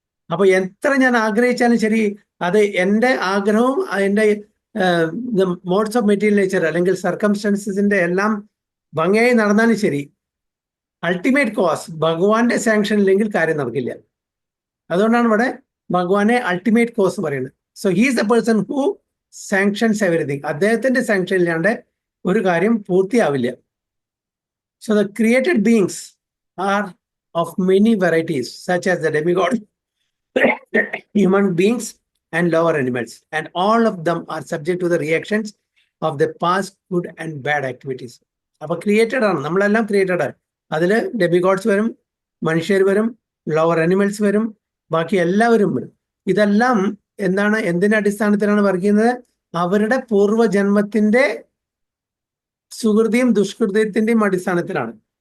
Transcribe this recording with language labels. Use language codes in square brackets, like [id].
[ml] അപ്പൊ എത്ര ഞാൻ ആഗ്രഹിച്ചാലും ശരി, അത് എൻ്റെ ആഗ്രഹവും എൻ്റെ മോഡ്സ് ഓഫ് മെറ്റീരിയൽ നേച്ചർ അല്ലെങ്കിൽ സർക്കംസ്റ്റൻസസിന്റെ എല്ലാം ഭംഗിയായി നടന്നാലും ശരി, അൾട്ടിമേറ്റ് കോസ് ഭഗവാന്റെ സാങ്ഷൻ ഇല്ലെങ്കിൽ കാര്യം നടക്കില്ല. അതുകൊണ്ടാണ് ഇവിടെ ഭഗവാനെ അൾട്ടിമേറ്റ് കോസ് പറയുന്നത്. [en] So he's the person who sanctions everything. [ml] അദ്ദേഹത്തിന്റെ സാങ്ഷൻ ഇല്ലാണ്ട് ഒരു കാര്യം പൂർത്തിയാവില്ല. [en] So the created beings are of many varieties such as the demigod, human beings and lower animals, and all of them are subject to the reactions of the past good and bad activities. [ml] അപ്പൊ created ആണ്, നമ്മളെല്ലാം created ആണ്. അതിൽ ഡെമിഗോഡ്സ് വരും, മനുഷ്യർ വരും, lower animals വരും, ബാക്കി എല്ലാവരും വരും. ഇതെല്ലാം എന്താണ്, എന്തിന്റെ അടിസ്ഥാനത്തിലാണ് വർക്ക് ചെയ്യുന്നത്? അവരുടെ പൂർവ്വജന്മത്തിന്റെ സുഹൃതിയും ദുഷ്കൃതത്തിന്റെയും അടിസ്ഥാനത്തിലാണ്.